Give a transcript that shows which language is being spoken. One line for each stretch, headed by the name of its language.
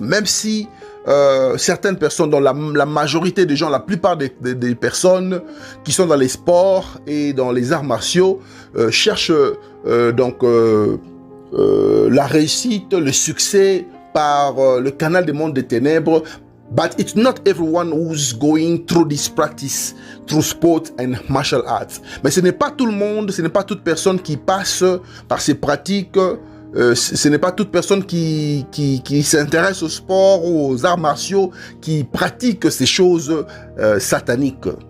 French: Même si certaines personnes, dans la majorité des gens, la plupart des personnes qui sont dans les sports et dans les arts martiaux cherchent donc la réussite, le succès par le canal des mondes des ténèbres.
English: But it's not everyone who's going through this practice, through sport and martial arts.
French: Mais ce n'est pas tout le monde, ce n'est pas toute personne qui passe par ces pratiques. Ce n'est pas toute personne qui s'intéresse au sport ou aux arts martiaux qui pratique ces choses sataniques.